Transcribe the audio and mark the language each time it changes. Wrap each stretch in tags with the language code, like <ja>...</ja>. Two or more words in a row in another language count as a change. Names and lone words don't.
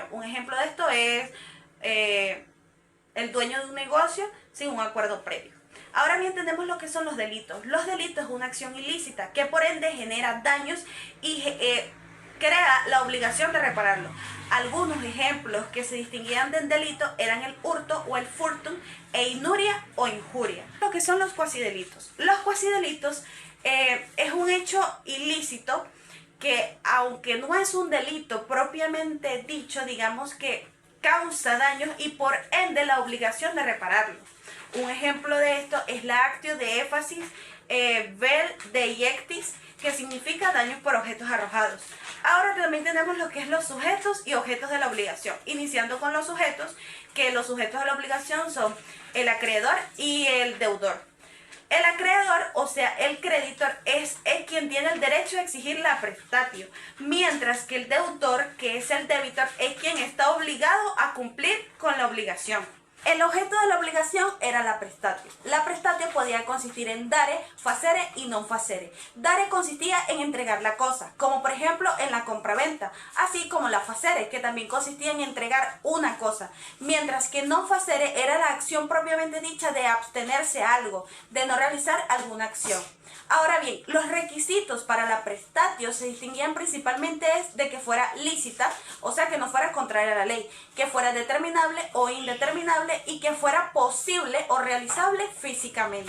<es>Un ejemplo de esto es el dueño de un negocio sin un acuerdo previo. Ahora bien, tenemos lo que son los delitos. Los delitos es una acción ilícita que por ende genera daños y crea la obligación de repararlo. Algunos ejemplos que se distinguían del delito eran el hurto o el furtum e inuria o injuria. Lo que son los cuasidelitos. Los cuasidelitos es un hecho ilícito que, aunque no es un delito propiamente dicho, digamos que causa daños y por ende la obligación de repararlo. Un ejemplo de esto es la</es> <la>actio de éfasis vel deiectis,</la> <es>que significa daños por objetos arrojados. Ahora también tenemos lo que es los sujetos y objetos de la obligación, iniciando con los sujetos, que los sujetos de la obligación son el acreedor y el deudor. El acreedor, o sea, el creditor, es quien tiene el derecho a exigir la prestatio, mientras que el deudor, que es el debitor, es quien está obligado a cumplir con la obligación. El objeto de la obligación era la prestatio. La prestatio podía consistir en dare, facere y</es> <la>non facere.</la> <es>Dare consistía en entregar la cosa, como por ejemplo en la compraventa, así como la facere, que también consistía en entregar una cosa, mientras que</es> <la>non facere</la> <es>era la acción propiamente dicha de abstenerse a algo, de no realizar alguna acción. Ahora bien, los requisitos para la prestatio se distinguían principalmente de que fuera lícita, o sea que no fuera contraria a la ley, que fuera determinable o indeterminable y que fuera posible o realizable físicamente.</es>